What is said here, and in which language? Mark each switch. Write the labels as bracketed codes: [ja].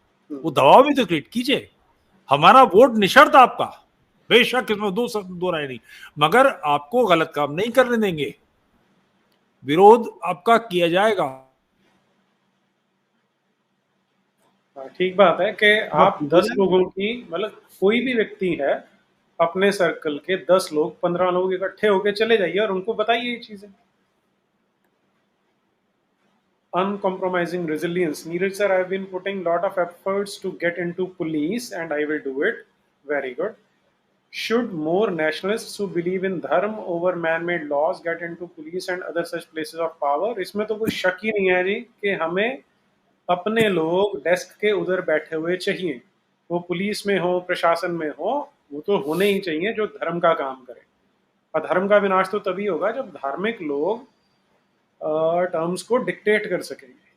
[hi] वो दबाव भी तो क्रिएट कीजिए। हमारा वोट निशर्त आपका, बेशक इसमें दो राय नहीं, मगर आपको गलत काम नहीं करने देंगे, विरोध आपका किया जाएगा। ठीक बात है कि आप 10 लोगों की, मतलब कोई भी व्यक्ति है, अपने सर्कल के 10 लोग 15 लोग इकट्ठे होके चले जाइए और उनको बताइए ये चीजें। [en] Uncompromising resilience. Neeraj sir, I've been putting lot of efforts to get into police and I will do it. Very good. Should more nationalists who believe in dharma over man-made laws get into police and other such places of power? [hi] इसमें तो कोई शक ही नहीं है जी कि हमें अपने लोग डेस्क के उधर बैठे हुए चाहिए, वो पुलिस में हो, प्रशासन में हो, वो तो होने ही चाहिए जो धर्म का काम करे। अधर्म का विनाश तो तभी होगा जब धार्मिक लोग टर्म्स को डिक्टेट कर सकेंगे।